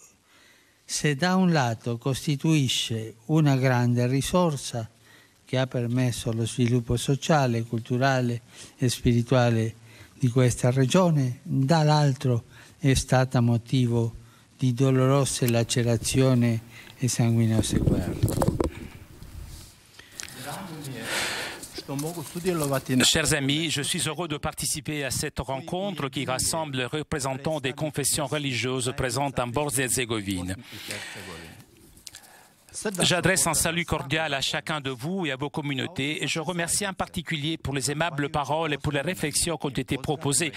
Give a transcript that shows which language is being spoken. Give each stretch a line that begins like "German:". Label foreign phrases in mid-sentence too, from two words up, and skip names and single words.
Italian: costituisce una grande risorsa che ha permesso lo sviluppo sociale, culturale e spirituale di questa regione, dall'altro è stata motivo di dolorose lacerazioni e sanguinose guerre.
French: Chers amis, je suis heureux de participer à cette rencontre qui rassemble les représentants des confessions religieuses présentes en Bosnie-Herzégovine. J'adresse un salut cordial à chacun de vous et à vos communautés et je remercie en particulier pour les aimables paroles et pour les réflexions qui ont été proposées.